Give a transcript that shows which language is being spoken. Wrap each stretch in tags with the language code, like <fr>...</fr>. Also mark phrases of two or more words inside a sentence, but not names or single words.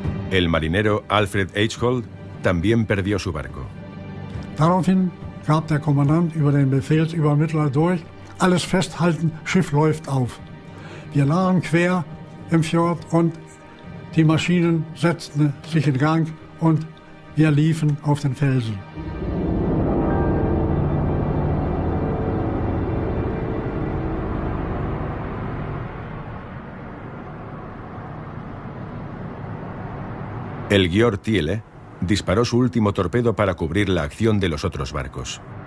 <es>El marinero Alfred Eichhold también perdió su barco.</es> <de>Daraufhin gab der Kommandant über den Befehlsübermittler durch: alles festhalten, Schiff läuft auf. Wir lagen quer im Fjord und die Maschinen setzten sich in Gang und wir liefen auf den Felsen.</de> <es>El Georg Thiele disparó su último torpedo para cubrir la acción de los otros barcos.</es>